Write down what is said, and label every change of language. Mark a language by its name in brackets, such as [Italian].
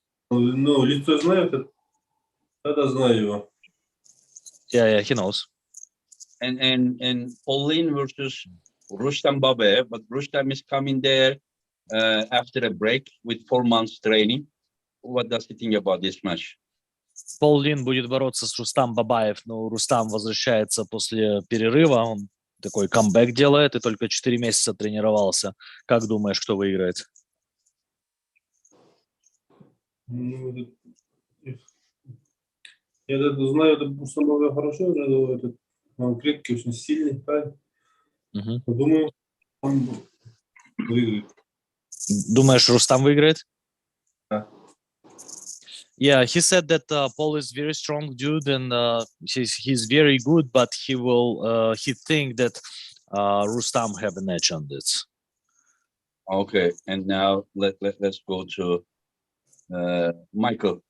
[Russian] Ну, лицо знаю, тогда знаю его. [English] Yeah, he knows. And Paul Lin versus Rustam Babayev, but Rustam is coming there after a break with 4 months training. What does he think about this match? [Russian] Пол Лин будет бороться с Рустам Бабаев, но Рустам возвращается после перерыва, он такой камбэк делает и только 4 месяца тренировался. Как думаешь, кто выиграет? Ну, я знаю, это самого хорошо, он крепкий, очень сильный парень. Думаю, он выиграет. Думаешь, Рустам выиграет? Да. [English] Yeah, he said that Paul is very strong dude, and he's very good, but he think that Rustam have an edge on this. Okay, and now let's go to Michael.